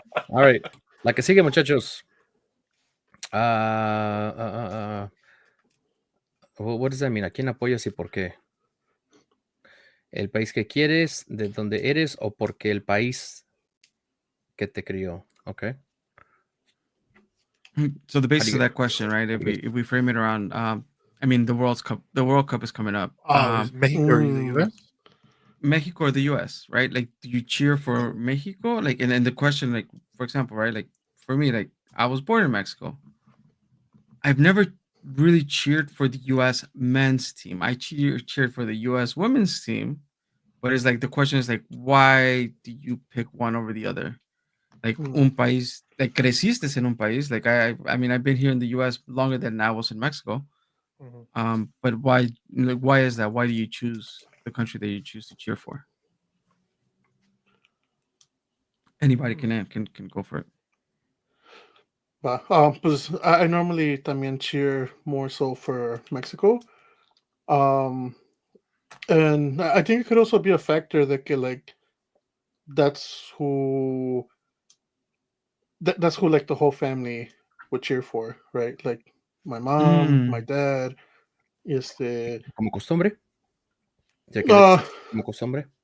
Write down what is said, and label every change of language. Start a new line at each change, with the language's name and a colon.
English: All right,
Spanish: la que sigue, muchachos.
English: What does that mean?
Spanish: ¿A quién apoyas y por qué? El país que quieres, de donde eres, o porque el país que te crió.
English: Okay. So the basis of that question, right? If we frame it around, I mean, the World Cup is coming up. Mexico or the U.S. Mexico or the U.S., right? Like, do you cheer for Mexico? Like, and the question, like, for example, right? Like, for me, like, I was born in Mexico. I've never really cheered for the U.S. men's team. I cheered for the U.S. women's team, but it's like the question is like, why do you pick one over the other?
Spanish: Like un país, like creciste en un país.
English: Like I mean, I've been here in the U.S. longer than I was in Mexico. But why? Like, why is that? Why do you choose the country that you choose to cheer for? Anybody can go for it.
Spanish: Pues
English: I normally
Spanish: también
English: cheer more so for Mexico. And I think it could also be a factor that like that's who like the whole family would cheer for, right? Like my mom, my dad,
Spanish: como costumbre. Como costumbre.